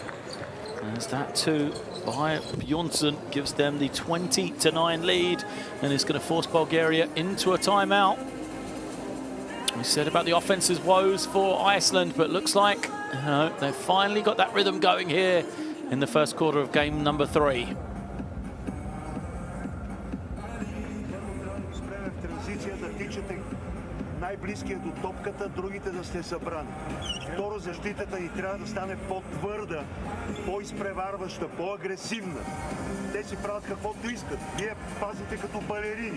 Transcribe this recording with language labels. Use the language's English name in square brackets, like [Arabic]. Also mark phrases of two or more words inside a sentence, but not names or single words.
[English] As that 2 by Bjornsson gives them the 20-9 lead, and is going to force Bulgaria into a timeout. We said about the offense's woes for Iceland, but looks like they've finally got that rhythm going here in the first quarter of game number 3. [Bulgarian] Най-близкият до топката, другите да сте събрани. Второ, защитата ни трябва да стане по-твърда, по-изпреварваща, по-агресивна. Те си правят каквото искат. Вие пазите като балерини.